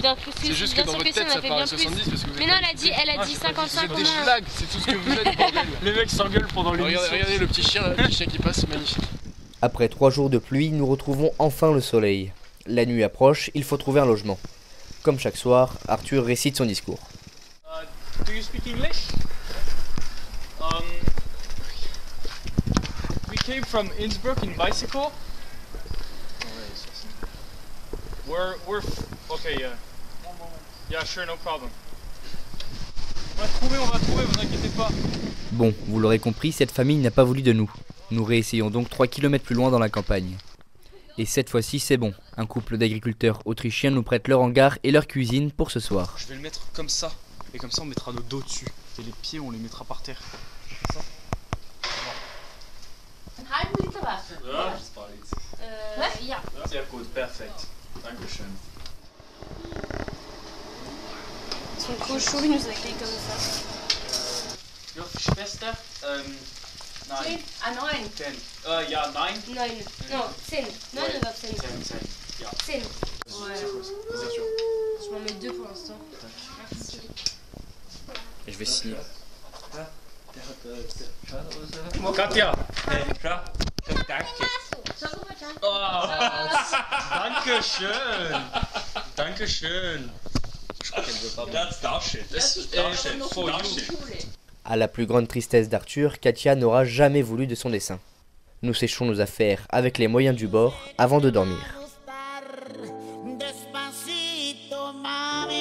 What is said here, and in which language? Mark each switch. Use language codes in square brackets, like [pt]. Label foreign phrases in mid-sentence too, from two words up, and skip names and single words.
[fr] C'est juste que dans votre tête ça paraît 70 parce que vous mais non, elle a dit 55. Vous êtes des schlags, c'est tout ce que vous êtes, bordel. Les mecs s'engueulent pendant l'émission. Regardez le petit chien qui passe, magnifique. Après 3 jours de pluie, nous retrouvons enfin le soleil. La nuit approche, il faut trouver un logement. Comme chaque soir, Arthur récite son discours. [en] Do you speak English? We came from Innsbruck in bicycle. We're okay, yeah. Yeah, sure, no problem. [fr] On va trouver, vous inquiétez pas. Bon, vous l'aurez compris, cette famille n'a pas voulu de nous. Nous réessayons donc 3 km plus loin dans la campagne. Et cette fois-ci, c'est bon. Un couple d'agriculteurs autrichiens nous prête leur hangar et leur cuisine pour ce soir. Je vais le mettre comme ça. Et comme ça, on mettra nos dos dessus. Et les pieds, on les mettra par terre. Ça. [de] Halb Liter Wasser. Ja, das war jetzt. Ja. Sehr gut, perfekt. Dankeschön. [fr] Son cochon, il nous accueille comme ça. [de] Ja, Schwester, nein. 10. Ah, 9. 10. Ja, 9. 9. Non, 10. 9 oder 10. 10, 10. Ja. 10. [fr] Ouais. Je m'en mets 2 pour l'instant. Merci. Et je vais signer. Katja! [de] Danke schön! Danke schön! [en] That's for you. [fr] À la plus grande tristesse d'Arthur, Katia n'aura jamais voulu de son dessin. Nous séchons nos affaires avec les moyens du bord avant de dormir. Despacito,